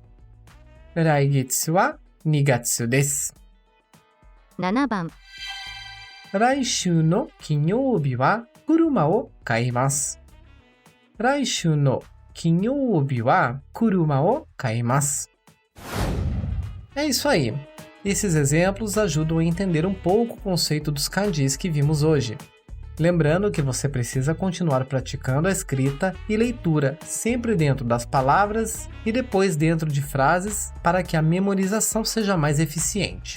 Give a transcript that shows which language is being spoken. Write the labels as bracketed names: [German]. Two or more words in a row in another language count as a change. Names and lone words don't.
[Japanese] 来月は2月です。 7番、来週の金曜日は車を買います。来週の金曜日は車を買います。 [Portuguese] É isso aí. Esses exemplos ajudam a entender um pouco o conceito dos kanjis que vimos hoje. Lembrando que você precisa continuar praticando a escrita e leitura, sempre dentro das palavras e depois dentro de frases, para que a memorização seja mais eficiente.